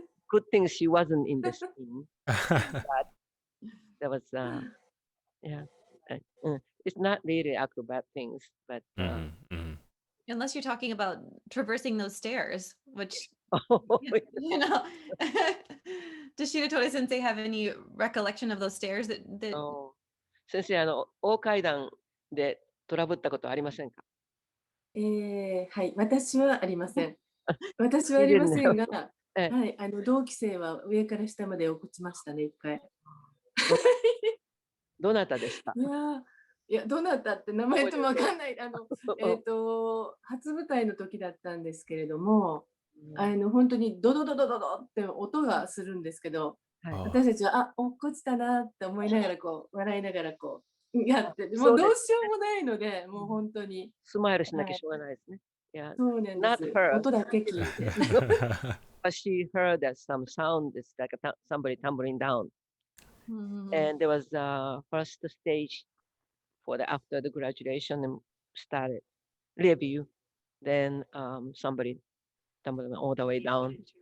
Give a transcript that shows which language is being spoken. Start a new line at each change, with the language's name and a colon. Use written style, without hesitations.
English: Good thing she wasn't in the scene. But that was, yeah. It's not really acrobat things, but... Unless you're talking about traversing those stairs, which, does Shiratori Sensei have any recollection of those stairs that...
Japanese: 先生、大階段でトラブったことありませんか？はい、私はありません。私はありませんが、はい、同期生は上から下まで落ちましたね、一回。どなたでした？いや、どなたって名前ともわかんない。初舞台の時だったんですけれども、本当にドドドドドドって音がするんですけど、私たちは、落っこちたなって思いながら、笑いながらやって、もうどうしようもないので、もう本当に。スマイルしなきゃしょうがないですね。そうなんです。音だけ聞いて。
English: But she heard that some sound is like somebody tumbling down. And there was the first stage for after the graduation and started review. Then somebody tumbled all the way down.